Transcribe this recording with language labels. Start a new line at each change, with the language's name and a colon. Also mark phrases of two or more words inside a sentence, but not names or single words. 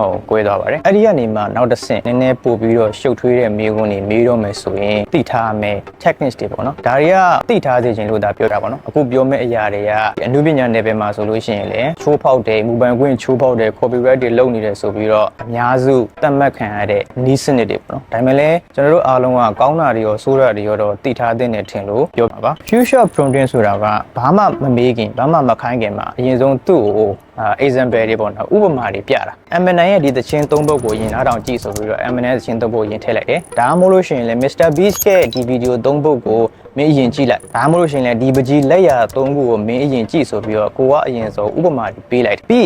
Burmese: ကိုကွဲသွားပါတယ်အဲ့ဒီကနေမှနောက်တစ်ဆင့်နည်းနည်းပို့ပြီးတော့ရှုပ်ထွေးတဲ့မေးခွန်းတွေမေးတော့မယ်ဆိုရင်သိထားမယ် techniques တွေပေါ့နော်ဒါတွေကသိထားစေချင်လို့ဒါပြောတာပေါ့နော်အခုပြောမယ့်အရာတွေကအနုပညာနယ်ပယ် မှာဆိုလို့ရှိရင်လည်းချိုးဖောက်တယ်မူပိုင်ခွင့်ချိုးဖောက်တယ် copyright တွေလုပ်နေတယ်ဆိုပြီးတော့အများစုသတ်မှတ်ခံရတဲ့နီးစနစ်တွေပေါ့နော်ဒါပေမဲ့လည်းကျွန်တော်တို့ အားလုံးကကောင်းတာတွေရောဆိုးတာတွေရောတော့သိထားသင့်တယ်ထင်လို့ပြောပါပါ
English: future prompting
Burmese: ဆိုတာကဘာမှမမေးခင်ဘာမှမခိုင်းခင်မှာအရင်ဆုံးသူ့ကိုexample တွေပေါ့နော်ဥပမာတွေပြတာ Eminem ရဲ့ဒီသချင်း၃ပုဒ်ကိုရင်နားထောင်ကြည့်ဆိုပြီးတော့ Eminem သချင်း၃ပုဒ်ရင်ထည့်လိုက်တယ်ဒါမှမဟုတ်လို့ရှိရင်လည်း Mr Beast ရဲ့ဒီဗီဒီယို၃ပုဒ်ကိုမင်းအရင်ကြည့်လိုက်ဒါမှမဟုတ်လို့ရှိရင်လည်းဒီပကြီးလက်ရာ၃ခုကိုမင်းအရင်ကြည့်ဆိုပြီးတော့ကိုကအရင်ဆုံးဥပမာတွေပေးလိုက်ပြီး